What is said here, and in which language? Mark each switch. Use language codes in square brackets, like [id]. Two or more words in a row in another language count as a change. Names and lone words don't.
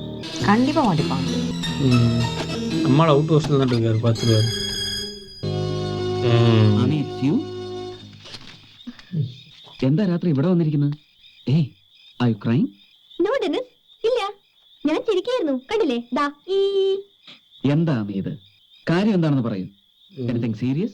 [ta] கண்டிப்பா மாட்டிப்பாங்க. நம்மளால் அவுட் ஹவுஸில் தான் இருக்காரு, பார்த்துருவாரு. [ml] എന്താ രാത്രി ഇവിടെ വന്നിരിക്കുന്നത്? [en] Hey are you crying? [ml] നോ ഡെന്നിസ്, ഇല്ല, ഞാൻ ചിരിക്കായിരുന്നു. കണ്ടില്ലേ? ദാ ഈ എന്താ ഇത്? കാര്യം എന്താണെന്ന് പറയൂ. [en] Anything serious?